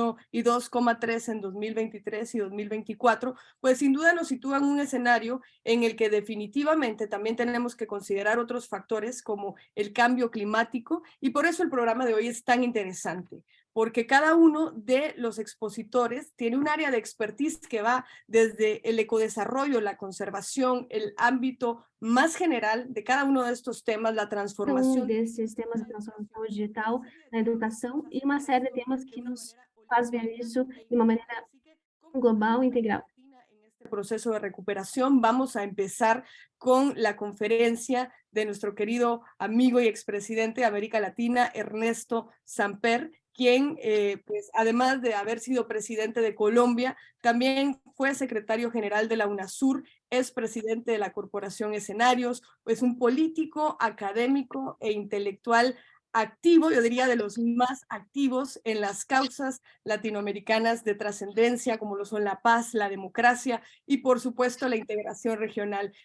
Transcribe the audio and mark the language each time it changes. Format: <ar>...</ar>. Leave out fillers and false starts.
<es>y 2,3 en 2023 y 2024, pues sin duda nos sitúan en un escenario en el que definitivamente también tenemos que considerar otros factores como el cambio climático, y por eso el programa de hoy es tan interesante, porque cada uno de los expositores tiene un área de expertise que va desde el ecodesarrollo, la conservación, el ámbito más general de cada uno de estos temas, la transformación.</es> <pt>Desses temas de transformação digital na educação e uma série de temas que nos faz ver isso de uma maneira global e integral.</pt> <es>En este proceso de recuperación vamos a empezar con la conferencia de nuestro querido amigo y expresidente de América Latina, Ernesto Samper, quien, pues, además de haber sido presidente de Colombia, también fue secretario general de la UNASUR, es presidente de la Corporación Escenarios, pues un político, académico e intelectual activo, yo diría de los más activos en las causas latinoamericanas de trascendencia, como lo son la paz, la democracia y, por supuesto, la integración regional.</es>